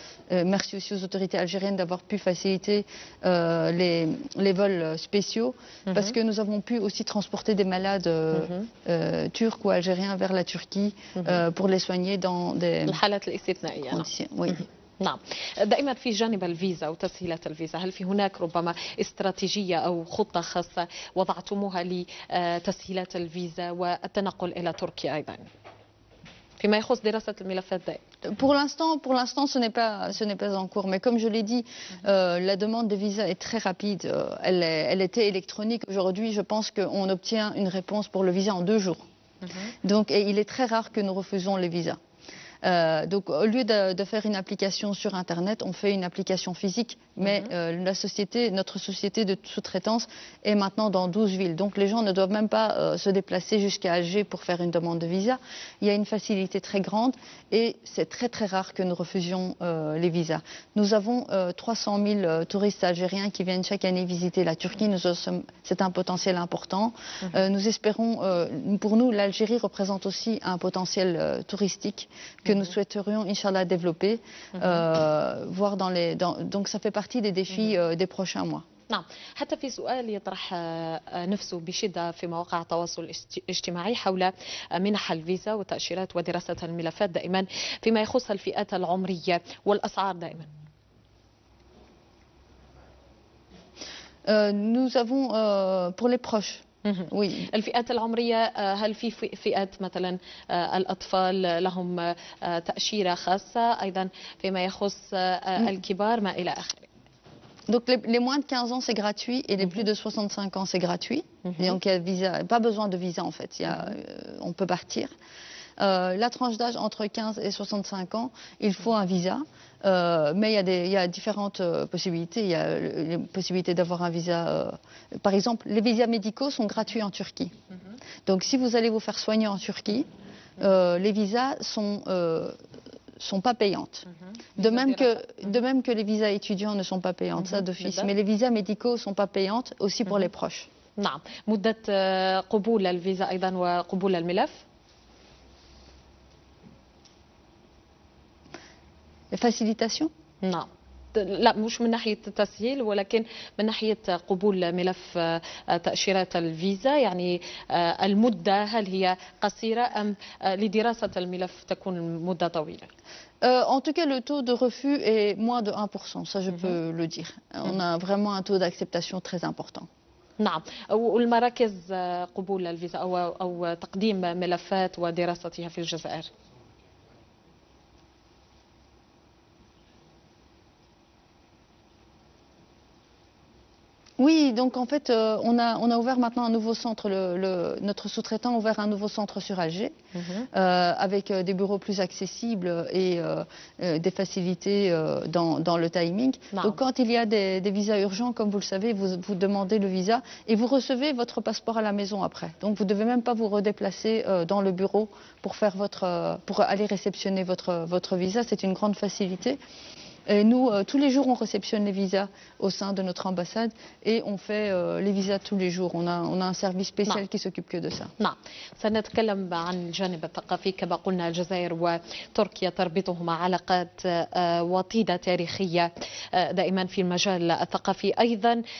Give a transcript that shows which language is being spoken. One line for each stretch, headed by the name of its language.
French: Merci aussi aux autorités algériennes d'avoir pu faciliter les vols spéciaux, parce que nous avons pu aussi transporter des malades turcs ou algériens vers la Turquie pour les soigner dans des conditions. Oui.
Arabic: نعم. دائما في جانب الفيزا وتسهيلات الفيزا، هل في هناك ربما استراتيجية أو خطة خاصة وضعتموها لتسهيلات الفيزا والتنقل إلى تركيا أيضا فيما يخص دراسة الملفات دائما؟
French: Pour l'instant, ce n'est pas en cours. Mais comme je l'ai dit, la demande de visa est très rapide. Elle était électronique. Aujourd'hui, je pense qu'on obtient une réponse pour le visa en 2 jours. Donc, et il est très rare que nous refusons les visas. Donc, au lieu de faire une application sur Internet, on fait une application physique. Mais notre société de sous-traitance est maintenant dans 12 villes. Donc, les gens ne doivent même pas se déplacer jusqu'à Alger pour faire une demande de visa. Il y a une facilité très grande et c'est très, très rare que nous refusions les visas. Nous avons 300 000 touristes algériens qui viennent chaque année visiter la Turquie. C'est un potentiel important. Nous espérons, pour nous, l'Algérie représente aussi un potentiel touristique que nous souhaiterions, Inch'Allah, développer, donc ça fait partie des défis des prochains mois.
Arabic: نعم، حتى في سؤال يطرح نفسه بشدة في مواقع التواصل الاجتماعي حول منح الفيزا وتأشيرات ودراسة الملفات دائما فيما يخص الفئات العمرية والأسعار دائما.
French: Nous avons pour les proches. Oui.
Arabic: الفئات العمرية هل في فئات مثلا الأطفال لهم تأشيرة خاصة أيضا فيما يخص الكبار ما إلى آخره.
French: Donc les moins de 15 ans c'est gratuit et les plus de 65 ans c'est gratuit. Et donc il y a visa, pas besoin de visa en fait, on peut partir. La tranche d'âge entre 15 et 65 ans, il faut un visa. Mais il y a différentes possibilités. Il y a les possibilités d'avoir un visa. Par exemple, les visas médicaux sont gratuits en Turquie. Donc si vous allez vous faire soigner en Turquie, les visas sont pas payantes. De même que les visas étudiants ne sont pas payantes, ça d'office. Mais les visas médicaux sont pas payantes aussi pour les proches.
Arabic: نعم. مدة قبول الفيزا أيضا وقبول الملف.
French: Facilitation?
Arabic: نعم. لا مش من ناحية التسهيل ولكن من ناحية قبول ملف تأشيرات الفيزا يعني المدة هل هي قصيرة أم لدراسة الملف تكون مدة طويلة؟
French: En tout cas, le taux de refus est moins de 1%, ça je peux le dire. On a vraiment un taux d'acceptation très important.
Arabic: نعم، والمراكز قبول الفيزا أو تقديم ملفات ودراستها في الجزائر.
French: Oui, donc en fait, on a ouvert maintenant un nouveau centre, notre sous-traitant a ouvert un nouveau centre sur Alger, avec des bureaux plus accessibles et des facilités dans le timing. Donc quand il y a des visas urgents, comme vous le savez, vous demandez le visa et vous recevez votre passeport à la maison après. Donc vous ne devez même pas vous redéplacer dans le bureau pour aller réceptionner votre visa, c'est une grande facilité. Et nous, tous les jours, on réceptionne les visas au sein de notre ambassade et on fait les visas tous les jours. On a un service spécial qui s'occupe que de ça.
Arabic: نعم، سنتكلم عن الجانب الثقافي. كما قلنا الجزائر وتركيا تربطهما علاقات وطيدة تاريخية دائما في المجال الثقافي أيضا.